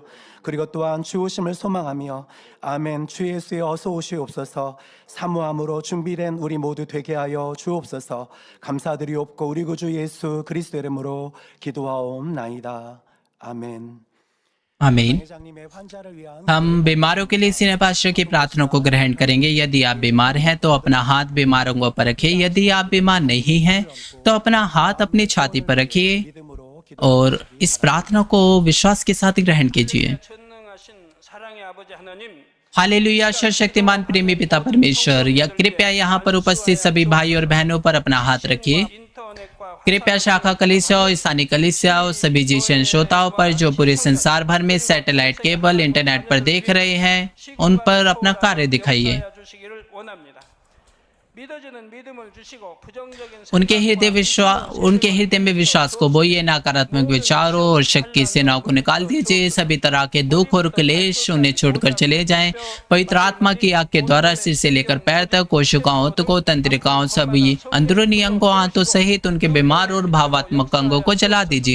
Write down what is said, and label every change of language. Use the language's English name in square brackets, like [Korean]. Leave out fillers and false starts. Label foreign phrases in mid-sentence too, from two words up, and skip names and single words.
[Korean] 그리고 또한 주 오심을 소망하며 아멘 주 예수의 어서 오시옵소서 사모함으로 준비된 우리 모두 되게 하여 주옵소서. 감사드리옵고 우리 구주 예수 그리스도 이름으로 기도하옵나이다. 아멘. [Hindi] आमीन। [Korean] 회장님의 환자를 위한 [Hindi] हम बीमारों के लिए सीने पास्टर की प्रार्थना को ग्रहण करेंगे। यदि आप बीमार हैं तो अपना हाथ बीमारों पर रखिए। यदि आप बीमार नहीं हैं तो अपना हाथ अपनी छाती पर रखिए [Korean] 믿음으로 [Hindi] और इस प्रार्थना को विश्वास के साथ ग्रहण कीजिए। [Korean] 전능하신 사랑의 아버지 하나님, [Hindi] हालेलुया। सर्वशक्तिमान प्रेमी पिता परमेश्वर, या कृपया यहाँ पर उपस्थित सभी भाई और बहनों पर अपना हाथ रखिए। [Korean] 인터넷과 [Hindi] कृपया शाखा कलीसिया और स्थानीय कलीसिया और सभी जीशन श्रोताओं पर जो पूरे संसार भर में [English] satellite cable internet [Hindi] पर देख रहे हैं उन पर अपना कार्य दिखाइए। [Korean] 역사하여 주시기를 원합니다. 믿어지는 믿음을 주시고 부정적인 [Hindi] उनके हृदय में विश्वास को बोइए। नकारात्मक विचारों और शक की सेनाओं को निकाल दीजिए। सभी तरह के दुख और क्लेश उन्हें छोड़कर चले जाएं। पवित्र आत्मा की आग के द्वारा सिर से लेकर पैर तक कोशिकाओं ऊतकों तंत्रिकाओं सभी अंदरूनी अंगों हाथों सहित उनके बीमार और भावात्मक अंगों को जला दीजिए।